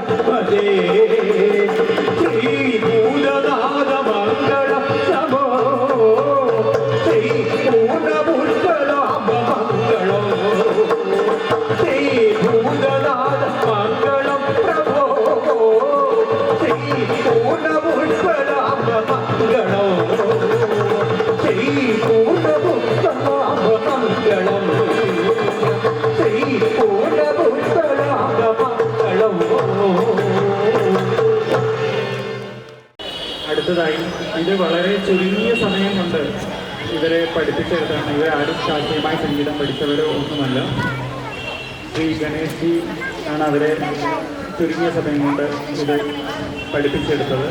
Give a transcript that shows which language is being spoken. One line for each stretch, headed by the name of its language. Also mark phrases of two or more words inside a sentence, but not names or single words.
Sanskrit: हरे श्री भूतनाथ मंगलम नमो श्री पूर्णपुष्कलाभ मंगलम श्री भूतनाथ मंगलम प्रभो श्री पूर्णपुष्कलाभ मंगलम श्री पूर्णपुष्कलाभ मंगलम श्री पूर्णपुष्कलाभ मंगलम.
Malayalam: അടുത്തതായി ഇത് വളരെ ചുരുങ്ങിയ സമയം കൊണ്ട് ഇവരെ പഠിപ്പിച്ചെടുത്താണ്. ഇവരാരും ശാസ്ത്രീയമായി സംഗീതം പഠിച്ചവരോ ഒന്നുമല്ല. ശ്രീ ഗണേഷ് ജി ആണ് അവരെ ചുരുങ്ങിയ സമയം കൊണ്ട് ഇത് പഠിപ്പിച്ചെടുത്തത്.